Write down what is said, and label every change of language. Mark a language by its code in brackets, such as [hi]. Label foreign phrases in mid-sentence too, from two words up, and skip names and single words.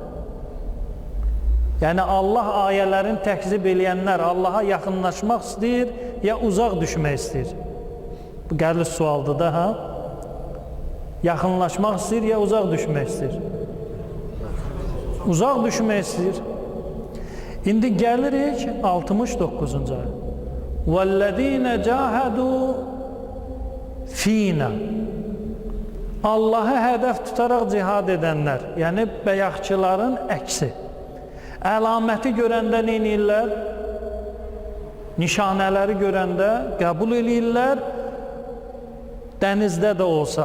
[az] Yəni, Allah ayələrini təkzib eləyənlər Allaha yaxınlaşmaq istəyir, ya uzaq düşmək istəyir. Bu gəlir sualdır da, ha? Yaxınlaşmaq istəyir, ya uzaq düşmək istəyir? Uzaq düşmək istəyir. İndi gəlirik 69-cu ayə. [ar] وَالَّذ۪ينَ جَاهَدُوا ف۪ينَ. [az] Allahı hədəf tutaraq cihad edənlər, yəni bəyaqçıların əksi. Əlaməti görəndə neynirlər? Nişanələri görəndə qəbul eləyirlər, dənizdə də olsa.